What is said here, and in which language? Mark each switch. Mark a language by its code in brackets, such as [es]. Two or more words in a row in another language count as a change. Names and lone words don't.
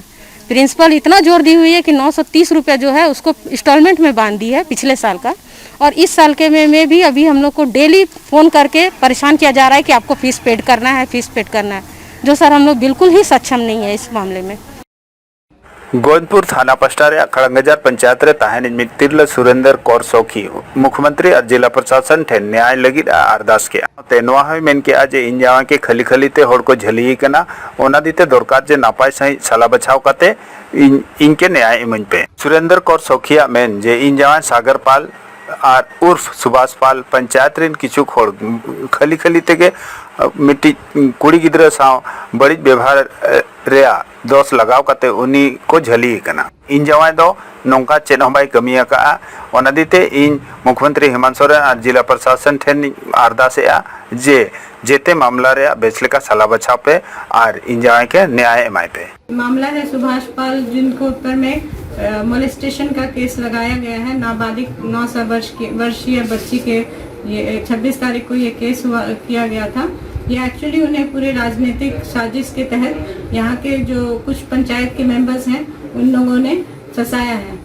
[hi] प्रिंसिपल इतना जोर दी हुई है कि 930 रुपये जो है उसको इंस्टॉलमेंट में बांध दी है पिछले साल का, और इस साल के में भी अभी हम लोग को डेली फ़ोन करके परेशान किया जा रहा है कि आपको फ़ीस पेड करना है, फ़ीस पेड करना है, जो सर हम लोग बिल्कुल ही सक्षम नहीं है इस मामले में। [sat] गोविंदपुर थाना पस्टा खड़ंगजार पंचायत रे ताहेन मितिरल सुरेंद्र कौर सौखी [hi] मुख्यमंत्री और जिला प्रशासन [sat] ठेन न्याय लगी अरदास के ते नोआ है मेन के आज इन जावा के खली खली ते होड़ को झली कना ओना दीते दरकार जे नापाय सही सला बचाव काते इनके न्याय इमन पे सुरेंद्र कौर सौखिया मेन जे इन जावा सागर पाल और उर्फ सुभाष पाल पंचायत रिन किछु खोड़ खली खली तेगे मिट्टी कुड़ी गिद्रा साव बड़ी व्यवहार रेया दोष लगाव काते उनी को झली कना इन जवाय दो नौका चेन हम बाई कमिया का ओना दीते इन मुख्यमंत्री हेमंत सोरेन और [hi] जिला प्रशासन [sat] ठेन अरदासेआ जे जेते मामला रे बेचले सला बचाव पे और इन जवाय के न्याय एमाय पे [hi] मामला है सुभाष पाल जिनको ऊपर में मोलेस्टेशन का केस लगाया गया है। नाबालिग 9 वर्षीय बच्ची के ये 26 तारीख को ये केस किया गया था। ये एक्चुअली उन्हें पूरे राजनीतिक साजिश के तहत यहाँ के जो कुछ पंचायत के मेंबर्स हैं उन लोगों ने फंसाया है।